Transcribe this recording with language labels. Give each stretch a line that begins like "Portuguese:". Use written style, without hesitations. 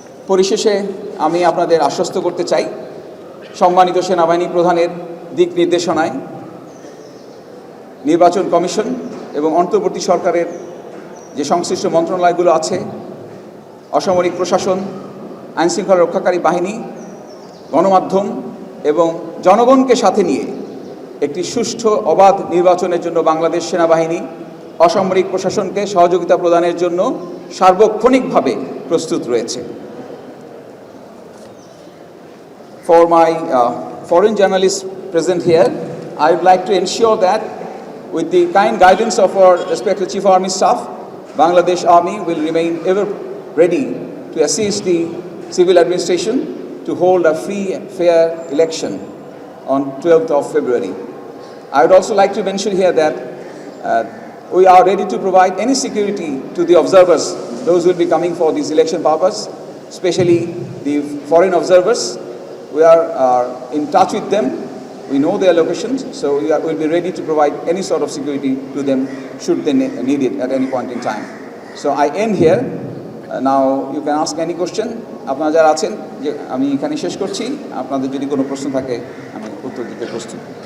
Bangla: পরিশেষে আমি আপনাদের আশ্বস্ত করতে চাই, সম্মানিত সেনাবাহিনী প্রধানের দিক নির্দেশনায় নির্বাচন কমিশন এবং অন্তর্বর্তী সরকারের যে সংশ্লিষ্ট মন্ত্রণালয়গুলো আছে, অসামরিক প্রশাসন, আইনশৃঙ্খলা রক্ষাকারী বাহিনী, গণমাধ্যম এবং জনগণকে সাথে নিয়ে একটি সুষ্ঠু অবাধ নির্বাচনের জন্য বাংলাদেশ সেনাবাহিনী অসামরিক প্রশাসনকে সহযোগিতা প্রদানের জন্য সার্বক্ষণিকভাবে প্রস্তুত রয়েছে।
English: For my foreign journalists present here, I would like to ensure that with the kind guidance of our respected Chief Army Staff, Bangladesh Army will remain ever ready to assist the civil administration to hold a free and fair election on 12th of February. I would also like to mention here that we are ready to provide any security to the observers, those who will be coming for this election purpose, especially the foreign observers. We are in touch with them. We know their locations, so we'll be ready to provide any sort of security to them should they need it at any point in time. So I end here. Now you can ask any question.
Bangla: আপনারা যারা আছেন, যে আমি এখানে শেষ করছি, আপনাদের যদি কোনো প্রশ্ন থাকে আমি উত্তর দিতে প্রস্তুত।